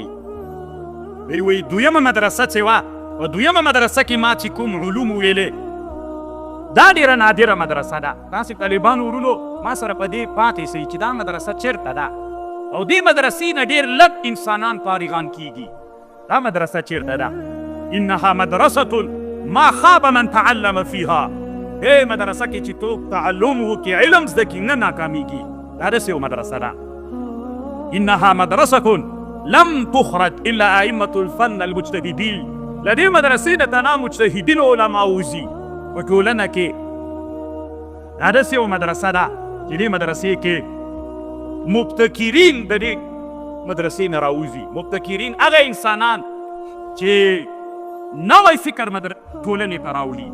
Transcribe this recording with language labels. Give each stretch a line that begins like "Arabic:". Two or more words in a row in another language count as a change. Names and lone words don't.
Pashto: دی وایي دویمه مدرسه چې وه، په دویمه مدرسه کې ما چې کوم علوم ویلې دا ډېره نادره مدرسه ده. تاسې طالبانو ورونو ما سره په دې پاتې سئ چې دا مدرسه چېرته ده او دې مدرسې نه ډېر لږ انسانان فارغان کېږي. دا مدرسه چېرته ده؟
Arabic: انها مدرسة ما خاب من تعلم فيها.
Pashto: دې مدرسه کې چې څوک تعلم وکړي، علم زده کړي، نه ناکامیږي. دا داسې یو مدرسه ده.
Arabic: انها مدرسة لم تخرج الا ائمة الفن المجتهدين.
Pashto: له دې مدرسې نه تنها مجتهدین علما وځي په ټولنه کې. دا داسې یو مدرسه ده چې دې مدرسې کې مبتکرین د دې مدرسې نه راوځي. مبتکرین هغه انسانان چې نوی فکر ټولنې ته راوړي.